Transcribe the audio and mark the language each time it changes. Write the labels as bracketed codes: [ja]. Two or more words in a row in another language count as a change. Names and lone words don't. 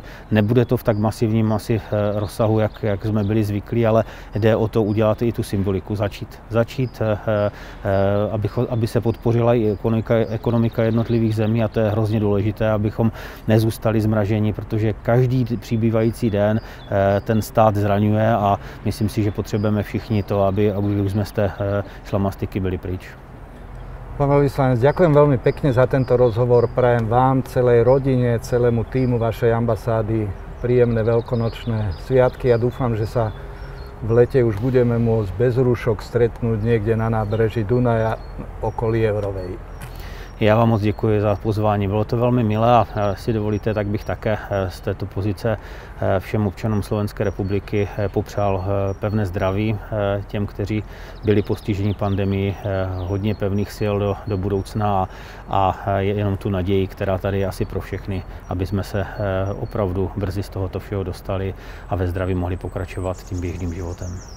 [cs] Nebude to v tak masivním rozsahu, jak jsme byli zvyklí, ale jde o to udělat i tu symboliku, začít aby se podpořila i ekonomika jednotlivých zemí a to je hrozně důležité, abychom nezůstali zmraženi, protože každý přibývající den ten stát zraňuje a myslím si, že potřebujeme všichni to, aby už jsme z té šlamastiky byli pryč. [sk] Pán veľvyslanec, ďakujem veľmi pekne za tento rozhovor. Prajem vám, celej rodine, celému týmu vašej ambasády príjemné veľkonočné sviatky a dúfam, že sa v lete už budeme môcť bez rúšok stretnúť niekde na nábreží Dunaja okolí Eurovej. [cs] Já vám moc děkuji za pozvání, bylo to velmi milé a si dovolíte, tak bych také z této pozice všem občanům Slovenské republiky popřál pevné zdraví těm, kteří byli postiženi pandemií, hodně pevných sil do budoucna a jenom tu naději, která tady je asi pro všechny, aby jsme se opravdu brzy z tohoto všeho dostali a ve zdraví mohli pokračovat tím běžným životem.